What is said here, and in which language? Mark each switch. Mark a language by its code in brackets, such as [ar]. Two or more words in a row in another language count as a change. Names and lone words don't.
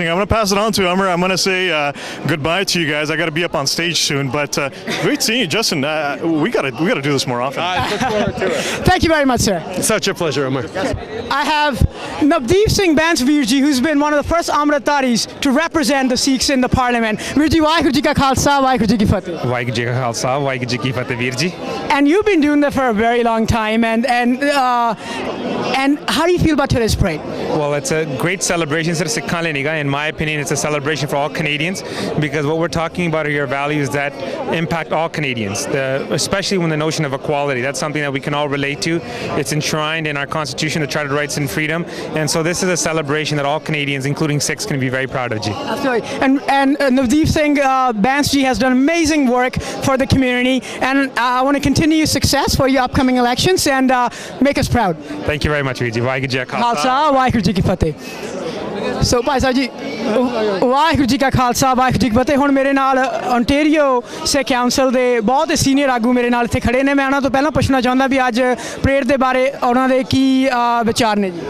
[en] I'm going to pass it on to Amar. I'm going to say goodbye to you guys. I got to be up on stage soon, but great seeing you, Justin. We got to do this more often. I look forward to it. Thank you very much, sir. Such a pleasure, Amar. I have Navdeep Bains Virji, who's been one of the first Amritaris to represent the Sikhs in the Parliament. [pa] ਵੀਰ ਜੀ, ਵਾਹਿਗੁਰੂ ਜੀ ਕਾ ਖਾਲਸਾ, ਵਾਹਿਗੁਰੂ ਜੀ ਕੀ ਫਤਿਹ. ਵਾਹਿਗੁਰੂ ਜੀ ਕਾ ਖਾਲਸਾ, ਵਾਹਿਗੁਰੂ ਜੀ ਕੀ ਫਤਿਹ, ਵੀਰ ਜੀ. [en] And you've been doing that for a very long time, and how do you feel about today's parade? Well, it's a great celebration. [pa] It's ਸਿਰਫ ਸਿੱਖਾਂ ਲਈ ਨਹੀਂਗਾ. [en] In my opinion, it's a celebration for all Canadians because what we're talking about are your values that impact all Canadians, especially when the notion of equality. That's something that we can all relate to. It's enshrined in our Constitution, the Charter of Rights and Freedom, and so this is a celebration that all Canadians, including Sikhs, can be very proud of. Ji. Absolutely. And Navdeep Singh Bains ji has done amazing work for the community, and I want to continue success for your upcoming elections and make us proud. Thank you very much, Viji. [pa] ਵਾਹਿਗੁਰੂ ਜੀ ਕਾ ਖਾਲਸਾ ਵਾਹਿਗੁਰੂ ਜੀ ਕੀ ਫਤਿਹ. ਸੋ ਭਾਈ ਸਾਹਿਬ ਜੀ ਵਾਹਿਗੁਰੂ ਜੀ ਕਾ ਖਾਲਸਾ ਵਾਹਿਗੁਰੂ ਜੀ ਕੀ ਫਤਿਹ. ਹੁਣ ਮੇਰੇ ਨਾਲ ontario ਸਿੱਖ ਕਾਉਂਸਲ ਦੇ ਬਹੁਤ ਸੀਨੀਅਰ ਆਗੂ ਮੇਰੇ ਨਾਲ ਇੱਥੇ ਖੜੇ ਨੇ. ਮੈਂ ਉਹਨਾਂ ਤੋਂ ਪਹਿਲਾਂ ਪੁੱਛਣਾ ਚਾਹੁੰਦਾ ਵੀ ਅੱਜ ਪਰੇਡ ਦੇ ਬਾਰੇ ਉਹਨਾਂ ਦੇ ਕੀ ਵਿਚਾਰ ਨੇ ਜੀ.